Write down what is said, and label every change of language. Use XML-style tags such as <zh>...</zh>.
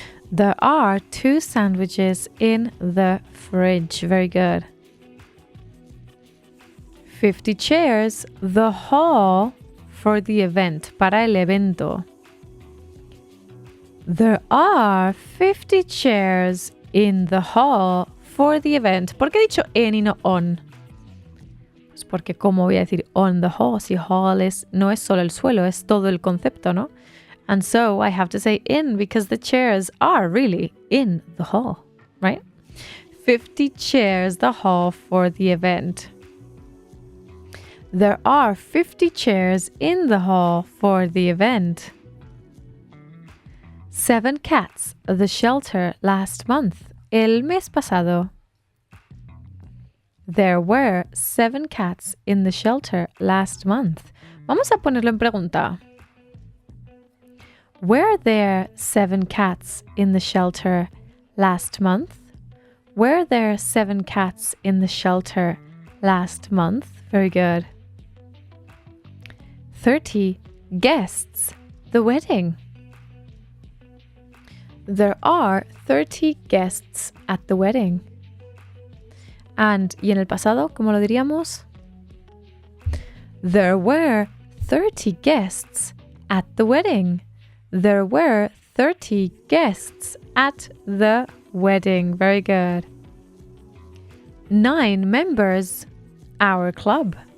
<en>There are 2 sandwiches in the fridge. Very good. 50 chairs, the hall for the event,</en> <es>para el evento.</es> <en>There are 50 chairs in the hall for the event.</en> <es>¿Por qué he dicho en y no on? Pues porque ¿cómo voy a decir</es> <en>on the hall?</en> <es>Si hall no es solo el suelo, es todo el concepto, ¿no?</es> <en>And so I have to say in because the chairs are really in the hall, right? 50 chairs, the hall for the event. There are 50 chairs in the hall for the event. 7 cats at the shelter last month.</en> <es>El mes pasado.</es> <en>There were 7 cats in the shelter last month.</en> <es>Vamos a ponerlo en pregunta.</es> <en>Were there 7 cats in the shelter last month? Were there 7 cats in the shelter last month? Very good. 30 guests, the wedding. There are 30 guests at the wedding.</en> <es>And, y en el pasado, ¿cómo lo diríamos?</es> <en>There were 30 guests at the wedding. There were 30 guests at the wedding. Very good. 9 members, our club.</en>